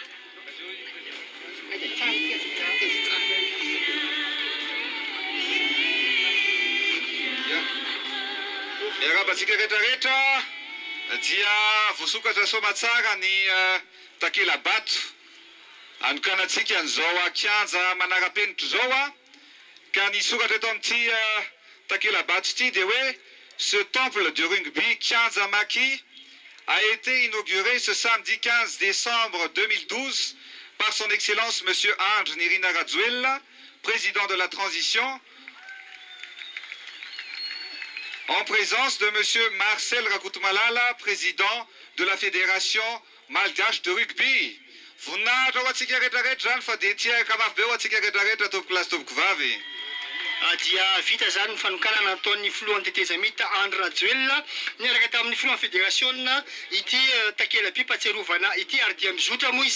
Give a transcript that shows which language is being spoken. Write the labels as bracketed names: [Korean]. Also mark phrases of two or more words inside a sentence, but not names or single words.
[Malagasy] Miarabantsika rehetrarehetra dia voasokatra somatsara ny takela-bato anokanantsika an'izao kianja manara-penitra zao ka ny soratra eto amin'ity takela-bato ity dia hoe [French] ce temple de rugby Kianja Maki a été inauguré ce samedi 15 décembre 2012 par son excellence monsieur Andry Nirina Rajoelina, président de la transition, en présence de monsieur Marcel Rakotomalala, président de la fédération malgache de rugby. [Malagasy] Voninahitra ho antsika rehetrarehetra zany fa dia tiaka mafy be ho antsika rehetrarehetra tompoko lahy sy tompoko vavy. Dia vita zany ny fanokanana ataon'ny filohan'ny tetezamita Andry Rajoelina niaraka tamin'ny filohan'ny fédération ity takela-by patserovana ity ary dia mizotra moa